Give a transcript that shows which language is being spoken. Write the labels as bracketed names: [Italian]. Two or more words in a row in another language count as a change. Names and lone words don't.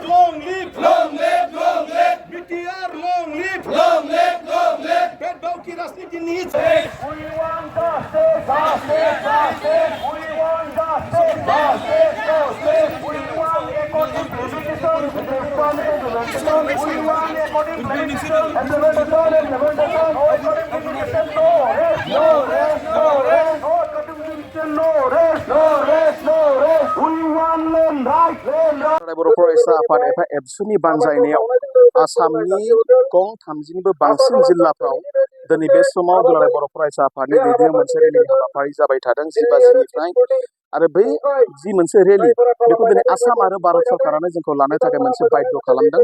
[English] long live, BTR long live, [Hindi] भेदभाव की राजनीति नहीं चाहिए। [English] We want justice, we want justice, we want equity, we want implementation, [Bodo] बर' फरायसा आफाद एबा एबसुनि बानजायनायाव आसामनि गं 30निबो बांसिन जिल्लाफ्राव दिनै बे समाव दुलाराय बर' फरायसा आफादनि दैदेननायाव मोनसे रेलि हाबाफारि जाबाय थादों 10 आरो बै जि मोनसे रेलि बेखौ दिनै आसाम आरो भारत सरकारानो जोंखौ लानो थाखाय मोनसे बाध्य खालामदों।